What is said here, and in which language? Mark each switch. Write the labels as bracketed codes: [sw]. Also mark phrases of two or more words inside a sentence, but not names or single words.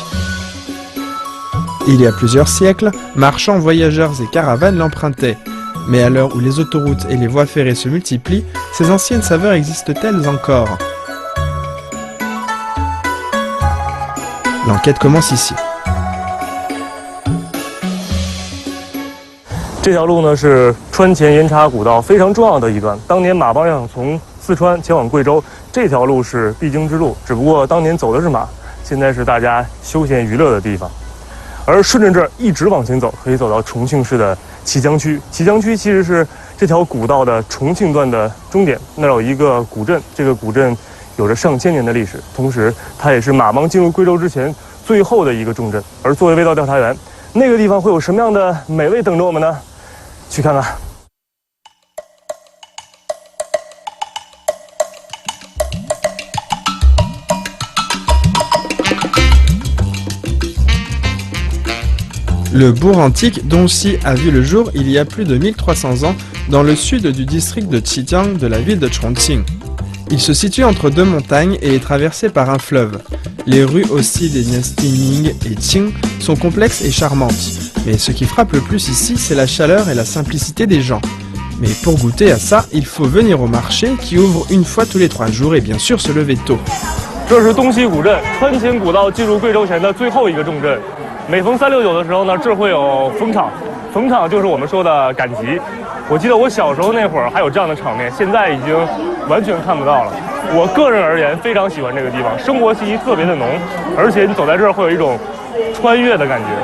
[fr] Il y a plusieurs siècles, marchands, voyageurs et caravanes l'empruntaient. Mais à l'heure où les autoroutes et les voies ferrées se multiplient, ces anciennes saveurs existent-elles encore? L'enquête commence ici. [zh] 这条路呢是川黔盐茶古道非常重要的一段。当年马帮要从四川前往贵州，这条路是必经之路。只不过当年走的是马，现在是大家休闲娱乐的地方。而顺着这儿一直往前走，可以走到重庆市的綦江区。綦江区其实是这条古道的重庆段的终点，那儿有一个古镇，这个古镇有着上千年的历史，同时它也是马帮进入贵州之前最后的一个重镇。而作为味道调查员，那个地方会有什么样的美味等着我们呢？去看看。 [fr] Le bourg antique d'Ongxi a vu le jour il y a plus de 1300 ans dans le sud du district de Qijiang de la ville de Chongqing. Il se situe entre deux montagnes et est traversé par un fleuve. Les rues aussi des dynasties Ming et Qing sont complexes et charmantes. Mais ce qui frappe le plus ici, c'est la chaleur et la simplicité des gens. Mais pour goûter à ça, il faut venir au marché qui ouvre une fois tous les 3 jours et bien sûr se lever tôt. [zh] 这是东西古镇，川黔古道进入贵州前的最后一个重镇。每逢369的时候呢，这会有逢场，逢场就是我们说的赶集。我记得我小时候那会儿还有这样的场面，现在已经完全看不到了。我个人而言非常喜欢这个地方，生活气息特别的浓，而且你走在这儿会有一种穿越的感觉。